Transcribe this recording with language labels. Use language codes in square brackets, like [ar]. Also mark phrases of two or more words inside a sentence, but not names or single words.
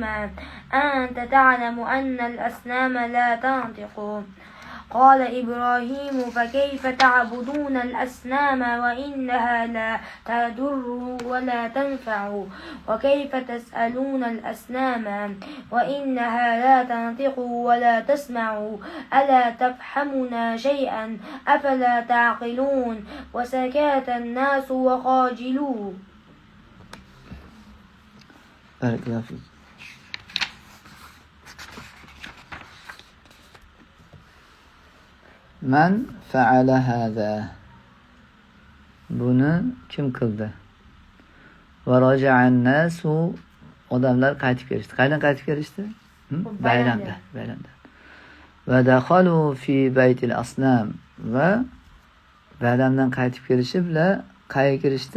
[ar] أنت تعلم أن الأصنام لا تنطق قال إبراهيم فكيف تعبدون الأصنام وإنها لا تضر ولا تنفع وكيف تسألون الأصنام وإنها لا تنطق ولا تسمع ألا تفهمون شيئا أفلا تعقلون وسكت الناس وخاجلوا. بارك الله فيك. من فعل هذا. [uz] Buni kim qildi? [ar] ورجع الناس, [uz] odamlar qaytib kelishdi. Qayerdan qaytib kelishdi? Bayramdan. [ar] ودخلوا في بيت الأصنام. [uz] Va bayramdan qaytib kelishi bilan qayerga kirishdi?